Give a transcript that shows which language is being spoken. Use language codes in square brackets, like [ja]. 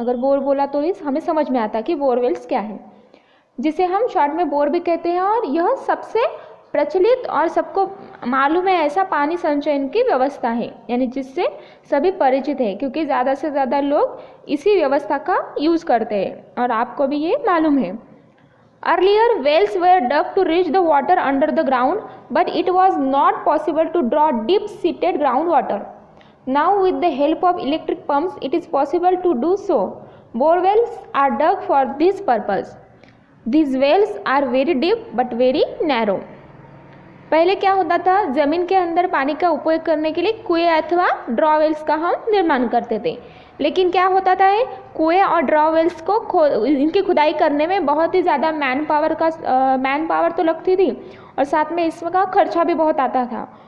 [hi] अगर बोर बोला तो ही हमें समझ में आता कि बोरवेल्स क्या है, जिसे हम शॉर्ट में बोर भी कहते हैं। और यह सबसे प्रचलित और सबको मालूम है ऐसा पानी संचयन की व्यवस्था है, यानी जिससे सभी परिचित है, क्योंकि ज़्यादा से ज़्यादा लोग इसी व्यवस्था का यूज़ करते हैं और आपको भी ये मालूम है। [en] Earlier, wells were dug to reach the water under the ground, but it was not possible to draw deep-seated groundwater. Now, with the help of electric pumps, it is possible to do so. Bore wells are dug for this purpose. These wells are very deep but very narrow. [hi] पहले क्या होता था, ज़मीन के अंदर पानी का उपयोग करने के लिए कुएं अथवा ड्रॉ वेल्स का हम निर्माण करते थे। लेकिन क्या होता था, कुएं और ड्रॉ वेल्स को इनकी खुदाई करने में बहुत ही ज़्यादा मैन पावर तो लगती थी और साथ में इसका खर्चा भी बहुत आता था।